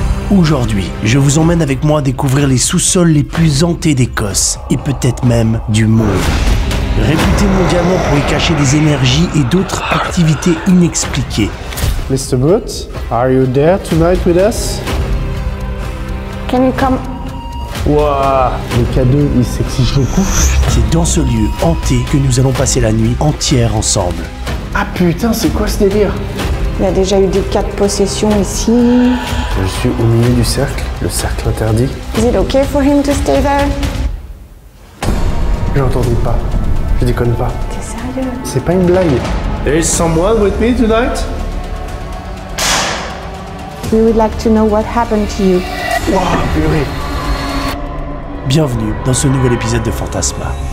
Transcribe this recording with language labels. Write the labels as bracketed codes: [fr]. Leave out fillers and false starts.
[fr] Aujourd'hui, je vous emmène avec moi découvrir les sous-sols les plus hantés d'Écosse et peut-être même du monde. Réputé mondialement pour y cacher des énergies et d'autres activités inexpliquées. [en] Mr. Brute, are you there tonight with us? Can you come? [fr] Waouh, le cadeau, il s'exige beaucoup. C'est dans ce lieu hanté que nous allons passer la nuit entière ensemble. Ah putain, c'est quoi ce délire? Il y a déjà eu des cas de possession ici. Je suis au milieu du cercle, le cercle interdit. [en] Is it okay for him to stay there? [fr] J'entendais pas, je déconne pas. T'es sérieux? C'est pas une blague. [en] There is someone with me tonight? We would like to know what happened to you. [fr] Waouh, purée. Bienvenue dans ce nouvel épisode de Fantasma.